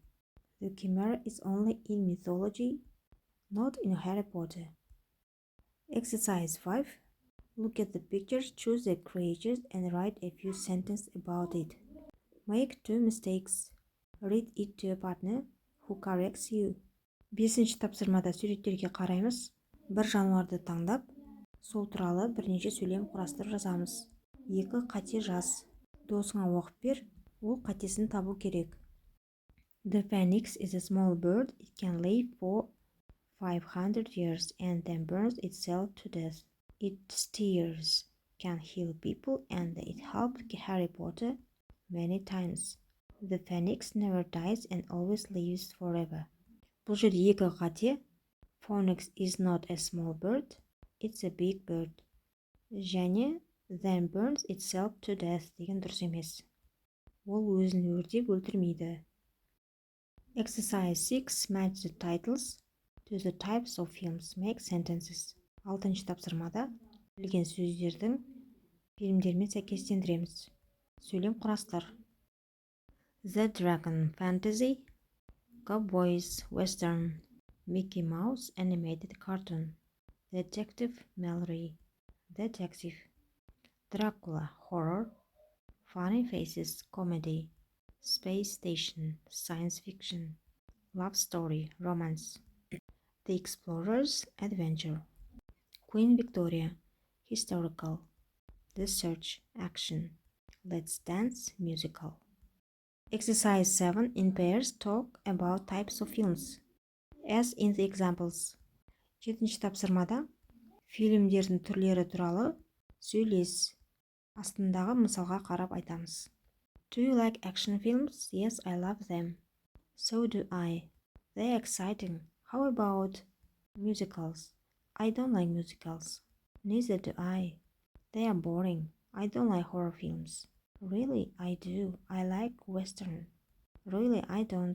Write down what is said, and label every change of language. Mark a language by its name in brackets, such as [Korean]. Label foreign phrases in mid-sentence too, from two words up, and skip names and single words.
[English] The chimera is only in mythology, not in Harry Potter. Exercise 5. Look at the pictures, choose the creatures and write a few sentences about it. Make 2 mistakes. Read it to a partner who corrects you. [Kazakh] Бесінші тапсырмада суреттерге қараймыз. Бір жануарды таңдап, сол туралы бірнеше сөйлем құрастырып жазамыз. 2 қате жаз. Досыңа оқып бер, ол қатесін табу керек. [English] The phoenix is a small bird. It can live for 500 years and then burns itself to death. Its tears can heal people and it helped Harry Potter many times. The phoenix never dies and always lives forever. [Kazakh] Бұл жерде 2 қате. [English] Phoenix is not a small bird, it's a big bird. Және then burns itself to death [Kazakh] деген дұрыс емес. Ол өзін өртеп өлтірмейді. [English] Exercise 6. Match the titles to the types of films. Make sentences. [Kazakh] 6-шы тапсырмада білген сөздердің фильмдермен сәйкестендіреміз. Сөйлем құрастыр. [English] The Dragon Fantasy, Cowboys Western, Mickey Mouse Animated Cartoon, Detective Mallory, Detective, Dracula Horror, Funny Faces Comedy, Space Station Science Fiction, Love Story Romance, The Explorer's Adventure, Queen Victoria Historical, The search. Action. Let's dance. Musical. Exercise 7. In pairs, talk about types of films. As in the examples. [Kazakh] 7-ші тапсырмада фильмдердің түрлері туралы сөйлес. Астындағы мысалға қарап айтамыз. [English] Do you like action films? Yes, I love them. So do I. They're exciting. How about musicals? I don't like musicals. Neither do I. They are boring. I don't like horror films. Really, I do. I like Western. Really, I don't.